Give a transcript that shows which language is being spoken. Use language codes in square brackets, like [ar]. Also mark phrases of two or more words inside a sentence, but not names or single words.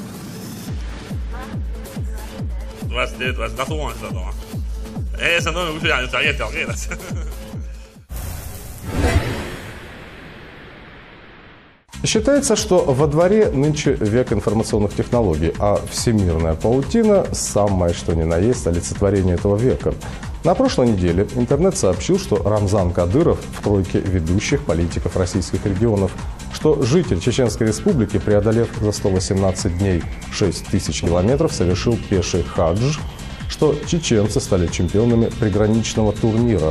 [ru] 29, 20, на туман, [es] ese no me gusta, ya está, [ru] Считается, что во дворе нынче век информационных технологий, а всемирная паутина – самое что ни на есть олицетворение этого века. На прошлой неделе интернет сообщил, что Рамзан Кадыров в тройке ведущих политиков российских регионов, что житель Чеченской Республики, преодолев за 118 дней 6000 километров, совершил пеший хадж, что чеченцы стали чемпионами приграничного турнира.